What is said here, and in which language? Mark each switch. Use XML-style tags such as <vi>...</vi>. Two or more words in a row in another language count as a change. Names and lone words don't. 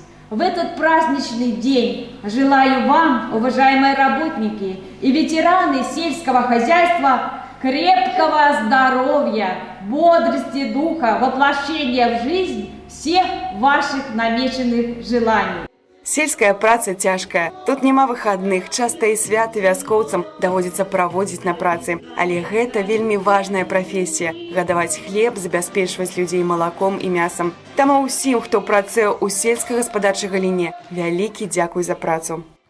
<ru>В этот праздничный день желаю вам, уважаемые работники и ветераны сельского хозяйства, крепкого здоровья, бодрости духа, воплощения в жизнь всех ваших намеченных желаний.</ru> <be>Сельская праца цяжкая. Тут няма выхадных, часта і святы вяскоўцам даводзіцца праводзіць на працы. Але гэта вельмі важная прафесія – гадаваць хлеб, забяспечваць людзей малаком і мясам. Таму ўсім, хто працуе ў сельскагаспадарчай галіне, вялікі дзякуй за працу.</be>